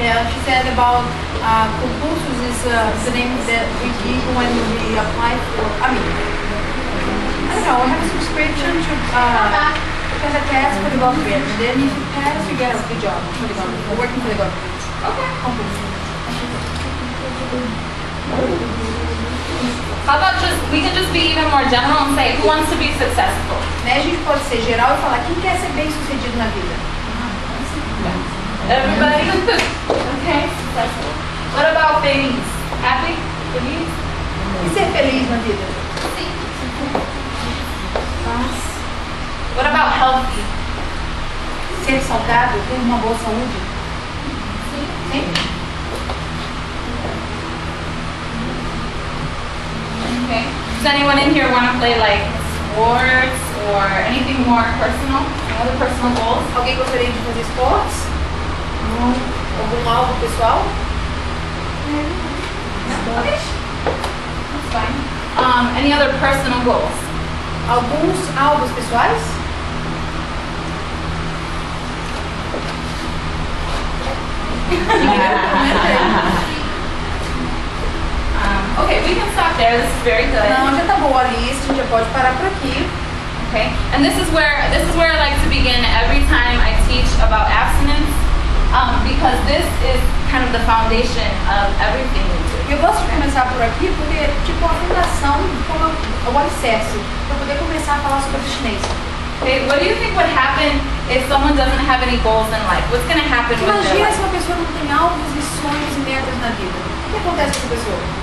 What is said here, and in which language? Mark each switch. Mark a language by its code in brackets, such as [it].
[en] She said about concursos is the name that we give when we apply for, I don't know, we have a subscription to as a test for the government. Then if you pass, you get a good job for the government, working for the government. Okay. [pt] Concurso. [en] How about we can just be even more general and say, who wants to be successful? [pt] Né? A gente pode ser geral e falar quem quer ser bem sucedido na vida. [en] Everybody? Okay, successful. What about feliz? Happy? Feliz? [pt] E ser feliz na vida. [en] What about healthy? [pt] Ser saudável, ter uma boa saúde. Sim. [en] Okay. Does anyone in here want to play like sports or anything more personal? Any other personal goals? [pt] Alguém gostaria de fazer esportes? Algum alvo pessoal? [en] Okay. That's fine. Any other personal goals? [pt] Alguns alvos pessoais? [en] Okay, we can stop there. This is very good. [pt] Não, já tá boa a lista, a gente já pode parar por aqui. [en] Okay, and this is where I like to begin every time I teach about abstinence, because this is kind of the foundation of everything we do. [pt] Eu gosto de começar por aqui porque é tipo a fundação, como o alicerce, para poder começar a falar sobre abstinência. [en] Okay, what do you think would happen if someone doesn't have any goals in life? What's going to happen with their [pt] Imagina [en] life? [pt] se uma pessoa não tem alvos e sonhos e metas na vida. O que acontece com essa pessoa?